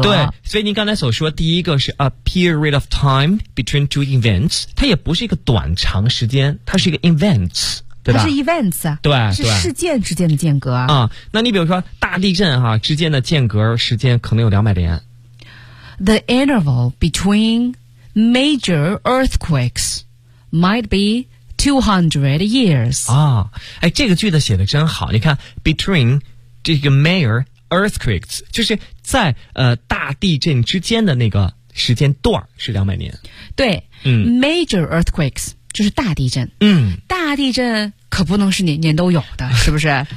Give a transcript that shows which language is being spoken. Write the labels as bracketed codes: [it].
[zh] 对，所以您刚才所说第一个是 [en] a period of time between two events， [zh] 它也不是一个短长时间，它是一个 events。它是 events，对，是事件之间的间隔啊。那你比如说大地震哈、之间的间隔时间可能有200年。 [en] The interval between major earthquakes might be 200 years。 [zh] 啊，哎，这个句子写的真好。你看 ，between 这个 major earthquakes 就是在大地震之间的那个时间段是200年。对，major earthquakes 就是大地震。大地震。可不能是年年都有的，是不是？